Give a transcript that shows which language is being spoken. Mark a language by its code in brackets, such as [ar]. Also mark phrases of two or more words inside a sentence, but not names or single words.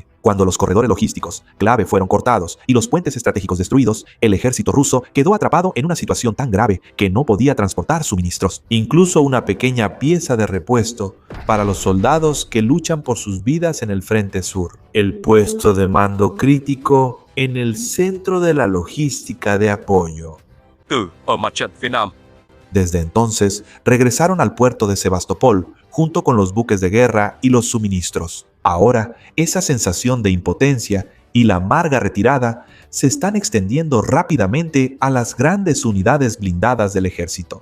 [es] Cuando los corredores logísticos clave fueron cortados y los puentes estratégicos destruidos, el ejército ruso quedó atrapado en una situación tan grave que no podía transportar suministros, incluso una pequeña pieza de repuesto para los soldados que luchan por sus vidas en el frente sur. El puesto de mando crítico en el centro de la logística de apoyo. [vi] Ở mặt trận phía Nam. [es] Desde entonces, regresaron al puerto de Sebastopol junto con los buques de guerra y los suministros. Ahora, esa sensación de impotencia y la amarga retirada se están extendiendo rápidamente a las grandes unidades blindadas del ejército.